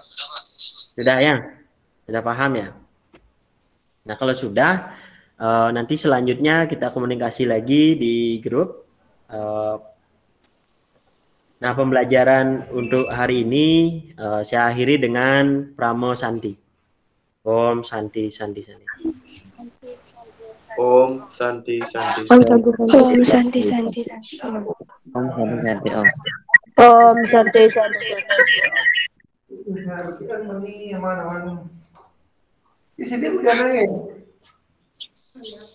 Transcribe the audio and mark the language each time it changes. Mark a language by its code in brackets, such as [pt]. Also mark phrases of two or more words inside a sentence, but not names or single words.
[id] Sudah ya? Sudah paham ya? Nah, kalau sudah, nanti selanjutnya kita komunikasi lagi di grup. Nah, pembelajaran untuk hari ini saya akhiri dengan Pramo Santi. [sa] Om Santi, Santi, Santi. Om Santi Santi. Om Santi Santi. Om Santi Santi Santi Om. Om Santi Santi Om. Om Santi Santi Santi. [id] Di sini bukan